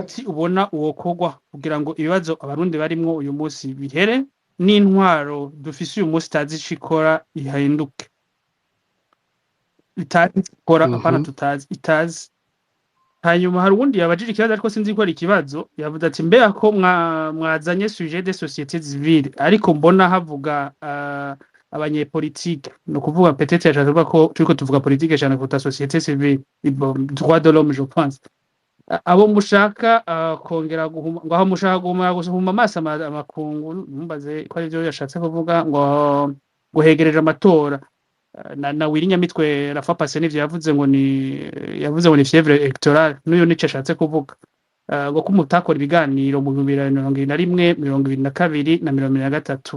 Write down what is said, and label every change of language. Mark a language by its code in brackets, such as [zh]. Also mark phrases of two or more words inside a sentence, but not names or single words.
[rn] Ubona uwokogwa kugira ngo ibibazo abarundi barimwo uyu munsi bihere n'intwaro dufise uyu munsi tazi shikora ihinduke. Itazi shikora apana tutazi itazi. Hanyuma hari uwundi yabajije ikibazo ariko sinzi ko ari ikibazo yavuze ati mbega ko mwazanye [fr] sujet de société civile [rn] ariko mbona havuga abanyepolitike no kuvuga peut-être yashaka ko turiko tuvuga politique cyane kuruta [fr] société civile droit de l'homme je pense [rn] abo mushaka kongera ngo aho mushaka guhuma amaso amakungu mumbaze ko ari byo yashatse kuvuga ngo guhegereje amatora na Wirinyamitwe Rafa Pase n'ivyo yavuze ngo ni [fr] fièvre électorale [rn] n'uyo nico ashatse kuvuga ngo ko mutakora ibiganiro mu 2021 2022 na 2023.